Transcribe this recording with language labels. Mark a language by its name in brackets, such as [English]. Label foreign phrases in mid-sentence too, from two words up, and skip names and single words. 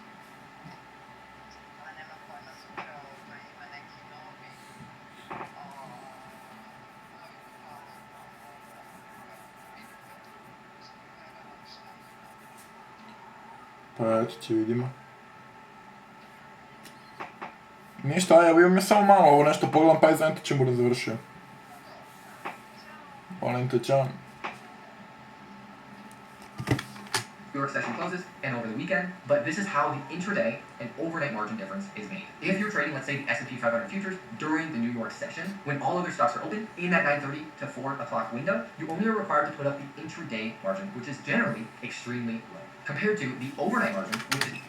[Bosnian] Pa eto će vidimo. Ništa, evo imam ja samo malo ovo nešto pogledam pa izvajam čim budem završio. Volim te, čao. [English] Your session closes and over the weekend, but this is how the intraday and overnight margin difference is made. If you're trading, let's say, the S&P 500 futures during the New York session, when all other stocks are open, in that 9:30 to 4 o'clock window, you only are required to put up the intraday margin, which is generally extremely low, compared to the overnight margin, which is...